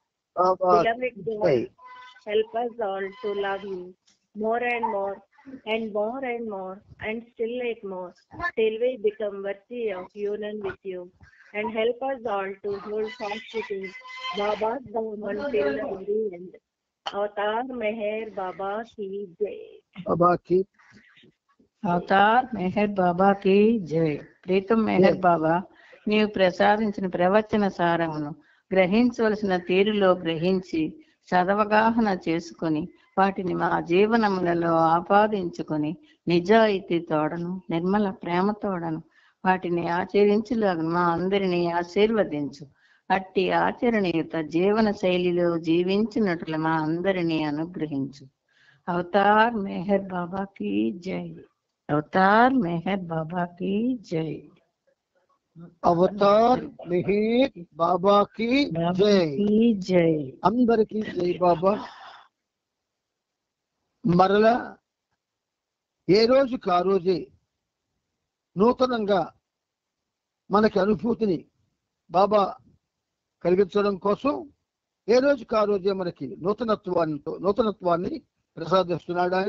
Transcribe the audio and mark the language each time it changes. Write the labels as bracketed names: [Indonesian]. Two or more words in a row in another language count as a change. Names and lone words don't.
[English] Beloved God, help us all to love you more and more and more and more and still yet more till we become worthy of union with you. And help us all to hold fast with you, Baba's Dham until the very end. [Hindi] अवतार मेहर बाबा की जय. [Telugu] బాబాకి అవతార్ మెహర్ బాబాకి జై. ప్రీతం మెహర్ బాబా, నీవు ప్రసాదించిన ప్రవచన సారమును గ్రహించవలసిన తీరులో గ్రహించి సదవగాహన చేసుకొని వాటిని మా జీవనములలో ఆపాదించుకొని నిజాయితీ తోడను నిర్మల ప్రేమ తోడను వాటిని ఆచరించులాగా మా అందరినీ ఆశీర్వదించు. అట్టి ఆచరణీయుత జీవన శైలిలో జీవించినట్లు మా అందరినీ అనుగ్రహించు. అవతార్ మెహర్ బాబాకి జై. అవతార్ మెహర్ బాబాకి జై. అవతార్ మెహర్ బాబాకి జై. జై. అందరికీ జై బాబా. మరలా ఏ రోజుకి ఆ రోజే నూతనంగా మనకి అనుభూతిని బాబా కలిగించడం కోసం ఏ రోజుకి ఆ రోజే మనకి నూతనత్వాన్ని ప్రసాదిస్తున్నాడు ఆయన.